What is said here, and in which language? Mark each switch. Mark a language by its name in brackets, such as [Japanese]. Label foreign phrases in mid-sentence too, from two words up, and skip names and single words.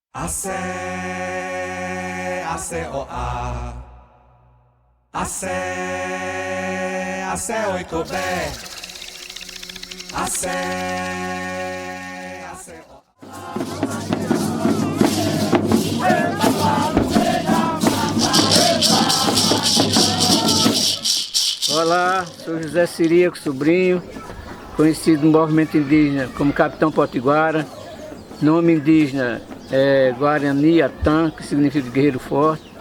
[Portuguese] Acé, acé, o a. Acé, acé, oitobé. Acé, acé, o Olá, sou José Ciríaco Sobrinho, conhecido no movimento indígena como Capitão Potiguara. Nome indígena é Guarani Atã, que significa guerreiro forte.